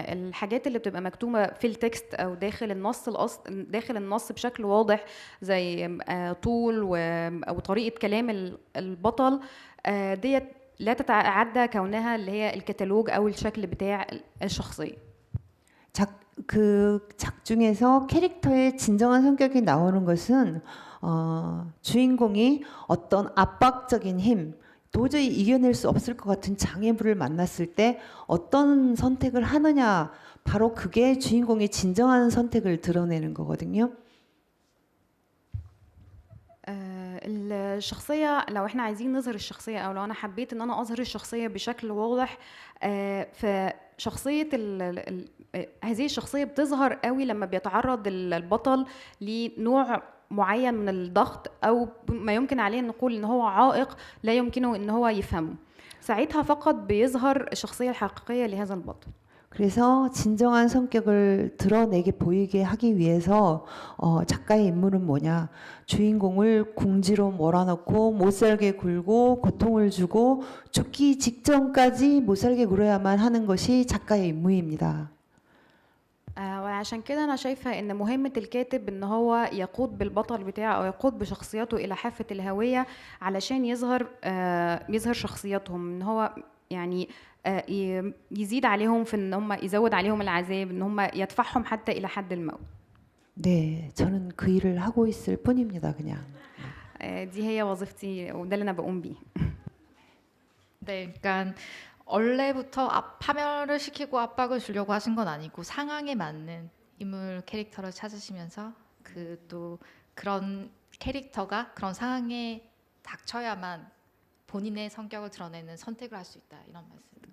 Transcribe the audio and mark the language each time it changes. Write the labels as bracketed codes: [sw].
[ar] الحاجات اللي بتبقى مكتوبة في التكست أو داخل النص داخل النص بشكل واضح زي طول أو طريقة كلام البطل، ديت لا تتعدى كونها اللي هي الكتالوج أو الشكل بتاع الشخصية. [ko] 그 작 중에서 캐릭터의 진정한 성격이 나오는 것은 주인공이 어떤 압박적인 힘, 도저히 이겨낼 수 없을 것 같은 장애물을 만났을 때 어떤 선택을 하느냐, 바로 그게 주인공의 진정한 선택을 드러내는 거거든요. [ar] الشخصية لو احنا عايزين نظهر الشخصية او لو انا حبيت ان انا اظهر الشخصية بشكل واضح، فشخصية هذه الشخصية بتظهر قوي لما بيتعرض البطل لنوع معين من الضغط او ما يمكن عليه ان نقول ان هو عائق لا يمكنه ان هو يفهمه، ساعتها فقط بيظهر الشخصية الحقيقية لهذا البطل. [ko] 그래서 진정한 성격을 드러내게 보이게 하기 위해서 작가의 임무는 뭐냐? 주인공을 궁지로 몰아넣고 못살게 굴고 고통을 주고 죽기 직전까지 못살게 굴어야만 하는 것이 작가의 임무입니다. [ar] وعشان كده أنا شايفة إن مهمة الكاتب إن هو يقود بالبطل بتاعه أو يقود بشخصيته إلى حافة الهوية علشان يظهر شخصياتهم، إن هو يعني يزيد عليهم في إن هم يزود عليهم العذاب، إن هم يدفعهم حتى إلى حد الموت. [ko] 네, 저는 그 일을 하고 있을 뿐입니다, 그냥. [ar] دي هي وظيفتي وده اللي أنا بقوم بيه. [ko] 네, 그러니까 원래부터 파멸을 시키고 압박을 주려고 하신 건 아니고 상황에 맞는 인물 캐릭터를 찾으시면서 그 또 그런 캐릭터가 그런 상황에 닥쳐야만 본인의 성격을 드러내는 선택을 할 수 있다 이런 말씀.